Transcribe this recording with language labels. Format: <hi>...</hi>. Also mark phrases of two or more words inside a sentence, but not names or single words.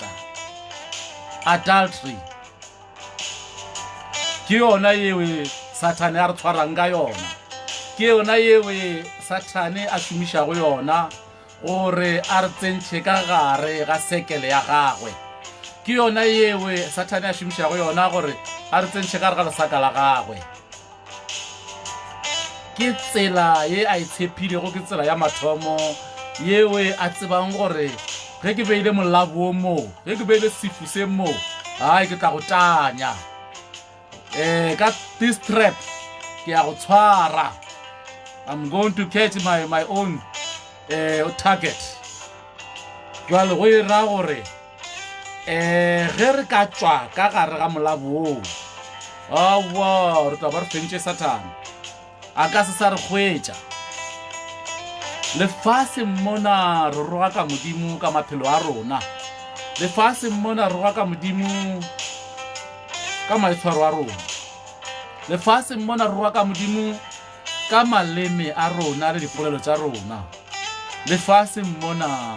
<nso>Adultery ke yona yewe Satane a re tshwarang ka yona, ke yona yewe Satane a šomišago yona gore a re tsentšhe ka gare ga sekele ya gagwe, ke yona yewe Satane a šomišago yona gore a re tsentšhe ka gare ga lesaka la gagwe. Ke tsela ye a itshepilego, ke tsela ya mathomo yewe a tsebang gore ge ke beile molabo o moo, ge ke beile sefu se moo, hai ke tla go tanya ka</nso> <en>this trap</en> <nso>ke ya go tshwara.</nso> <en>I'm going to catch my own target.</en> <nso>Jwale go ira gore ge re ka tšwa ka gare ga molabo o, awa re tla ba re fentše Satane a ka se sa re hwetša. lefase mona re roga ka modimo ka maphelo a rona lefase mona re roga ka modimo ka maitshwaro a rona lefase mona re roga ka modimo ka maleme a rona le dipolelo tsa rona lefase mona</nso>